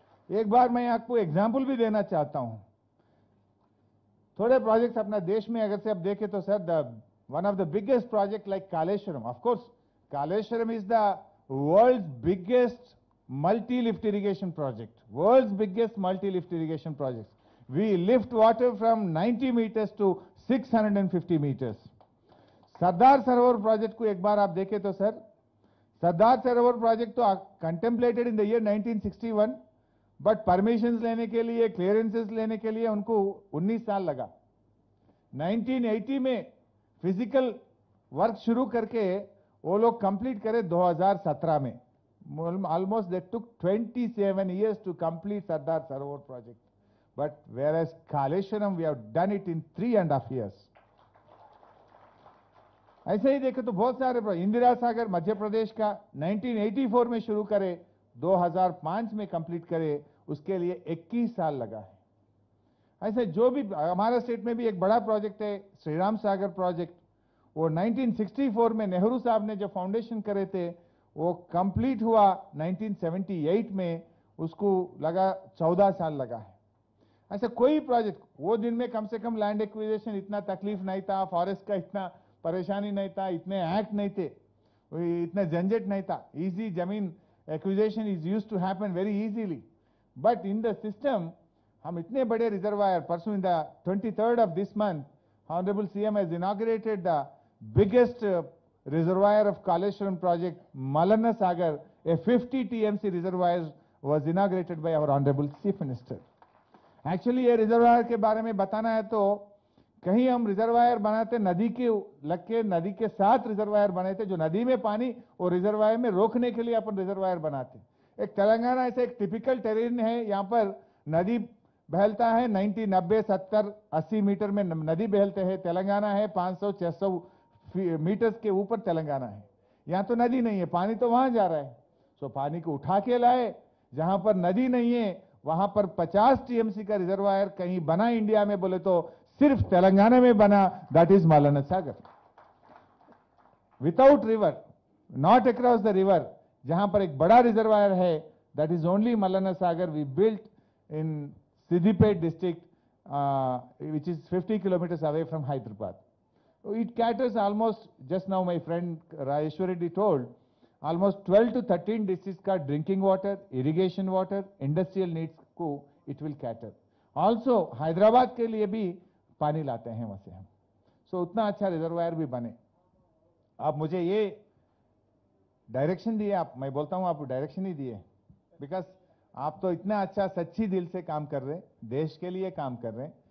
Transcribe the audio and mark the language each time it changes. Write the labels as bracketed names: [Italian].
[Hindi] एक बार मैं आपको एग्जाम्पल भी देना चाहता हूं। थोड़े प्रोजेक्ट्स अपना देश में अगर से आप देखें तो sir, [English] One of the biggest project like Kaleshwaram, of course Kaleshwaram is the world's biggest multi-lift irrigation project, world's biggest multi-lift irrigation project. We lift water from 90 meters to 650 meters. [Hindi] Sardar Sarovar project को एक बार आप देखें तो सर, सरदार सरोवर प्रोजेक्ट तो [English] contemplated in the year 1961, [Hindi] but permissions लेने के लिए, clearances लेने के लिए उनको 19 साल लगा। 1980 में फिजिकल वर्क शुरू करके वो लोग कंप्लीट करे 2017 में। [English] Almost they took 27 years to complete Sardar Sarovar project, but whereas Kaleshwaram we have done it in 3.5 years. [Hindi] ऐसे ही देखे तो बहुत सारे इंदिरा सागर मध्य प्रदेश का 1984 में शुरू करे, 2005 में कंप्लीट करे, उसके लिए 21 साल लगा है। ऐसे जो भी हमारा स्टेट में भी एक बड़ा प्रोजेक्ट है श्री राम सागर प्रोजेक्ट, वो 1964 में नेहरू साहब ने जो फाउंडेशन करे थे वो कंप्लीट हुआ 1978 में, उसको लगा 14 साल लगा है। ऐसा कोई प्रोजेक्ट, वो दिन में कम से कम लैंड एक्विजिशन इतना तकलीफ नहीं था, फॉरेस्ट का इतना परेशानी नहीं था, इतने एक्ट नहीं थे, इतना झंझट नहीं था, [English] Easy जमीन acquisition is used to happen very easily. But in the system [Hindi] हम इतने बड़े रिजर्वायर, परसों [English] In the 23rd of this month, Honorable CM has inaugurated the biggest reservoir of Kaleshwaram project, Malana Sagar, a 50 TMC reservoir was inaugurated by our Honorable Chief Minister. [Hindi] Actually ये reservoir के बारे में बताना है तो कहीं हम रिजर्वायर बनाते नदी के लग के, नदी के साथ रिजर्वायर बने थे, जो नदी में पानी और रिजर्वायर में रोकने के लिए अपन रिजर्वायर बनाते। एक तेलंगाना ऐसे एक टिपिकल टेरेन है, यहाँ पर नदी बहलता है 90, 90, 70, 80 मीटर में नदी बहलते हैं। तेलंगाना है 500, 600 मीटर्स के ऊपर तेलंगाना है। यहाँ तो नदी नहीं है, पानी तो वहां जा रहा है। सो पानी को उठा के लाए। जहां पर नदी नहीं है वहां पर 50 टीएमसी का रिजर्वायर कहीं बना इंडिया में बोले तो सिर्फ तेलंगाना में बना, [English] That is Mallanna Sagar. Without river, not across the river, [Hindi] जहां पर एक बड़ा रिजर्वायर है, [English] That is only Mallanna Sagar we built in Siddipet district, which is 50 kilometers away from Hyderabad. It caters almost, just now my friend Rajeshwar Reddy told, almost 12 to 13 districts का drinking water, irrigation water, industrial needs को it will cater. [Hindi] Also Hyderabad के लिए भी पानी लाते हैं वहां से हम। So उतना अच्छा रिजर्वायर भी बने। आप मुझे ये डायरेक्शन दिए, आप, मैं बोलता हूं आप डायरेक्शन ही दिए, बिकॉज आप तो इतना अच्छा सच्ची दिल से काम कर रहे हैं, देश के लिए काम कर रहे हैं।